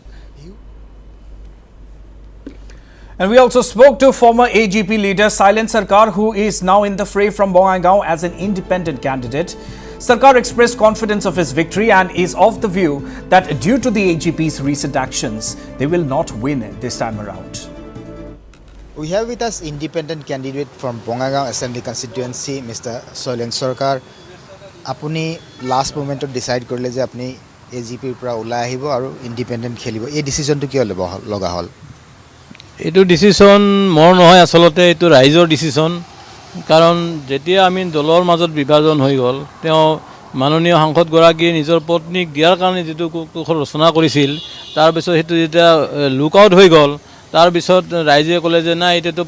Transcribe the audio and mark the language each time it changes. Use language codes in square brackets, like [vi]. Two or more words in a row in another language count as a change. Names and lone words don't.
[en] And we also spoke to former AGP leader Soilen Sarkar, who is now in the fray from Bongaigaon as an independent candidate. Sarkar expressed confidence of his victory and is of the view that due to the AGP's recent actions, they will not win this time around. We have with us independent candidate from Bongaigaon Assembly constituency, Mr. [as] Soilen Sarkar. Apuni [en] last moment [as] to decide কৰিলে যে আপুনি AGP পৰা উলাই আহিব আৰু independent khelibo. এই decision টো কিয় লোৱা হ'ল? এইটো ডিচিশ্যন মোৰ নহয় আচলতে এইটো ৰাইজৰ ডিচিশ্যন কাৰণ যেতিয়া আমি দলৰ মাজত বিভাজন হৈ গ'ল তেওঁ মাননীয় সাংসদগৰাকীয়ে নিজৰ পত্নীক দিয়াৰ কাৰণে যিটো ৰচনা কৰিছিল তাৰপিছত সেইটো যেতিয়া [en] look out [as] হৈ গ'ল তাৰপিছত ৰাইজে ক'লে যে নাই এতিয়াতো